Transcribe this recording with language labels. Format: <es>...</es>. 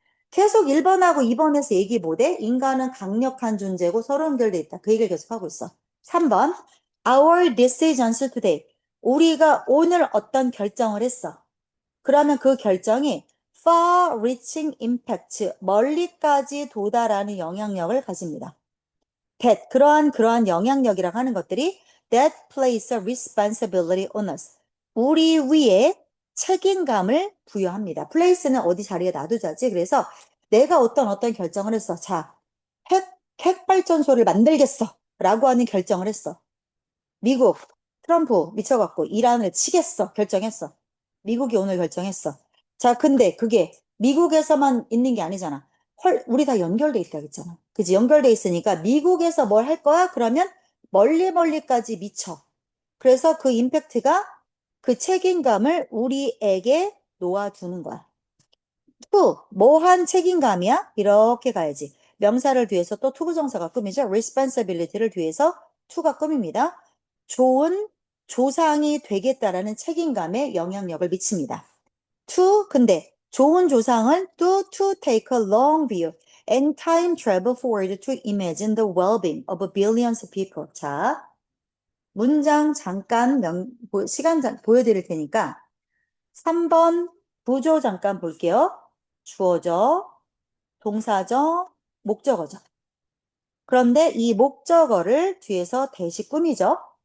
<ko>계속 1번하고 2번에서 얘기 못해? 인간은 강력한 존재고 서로 연결돼 있다. 그 얘기를 계속 하고 있어.</ko> <en>3번. Our decisions today.</en> <ko>우리가 오늘 어떤 결정을 했어. 그러면 그 결정이</ko> <en>far-reaching impact,</en> <ko>멀리까지 도달하는 영향력을 가집니다. 그러한 영향력이라고 하는 것들이</ko> <en>that place a responsibility on us.</en> <ko>우리 위에 책임감을 부여합니다. place는 어디 자리에 놔두자지. 그래서 내가 어떤 결정을 했어. 자, 핵, 핵발전소를 만들겠어. 라고 하는 결정을 했어. 미국, 트럼프 미쳐갖고 이란을 치겠어. 결정했어. 미국이 오늘 결정했어. 자, 근데 그게 미국에서만 있는 게 아니잖아. 헐, 우리 다 연결돼 있다 그랬잖아. 그지? 연결돼 있으니까 미국에서 뭘 할 거야? 그러면 멀리까지 미쳐. 그래서 그 임팩트가 그 책임감을 우리에게 놓아두는 거야. 뭐한 책임감이야? 이렇게 가야지. 명사를 뒤에서 또 투부정사가 꾸미죠. responsibility를 뒤에서 to가 꾸밉니다. 좋은 조상이 되겠다라는 책임감에 영향력을 미칩니다. 근데 좋은 조상은</ko> <en>to take a long view and time travel forward to imagine the well-being of billions of people.</en> <ko>자, 문장 잠깐 보여드릴 테니까 3번 구조 잠깐 볼게요. 주어져, 동사죠, 목적어죠. 그런데 이 목적어를 뒤에서 대시 꾸미죠.</ko>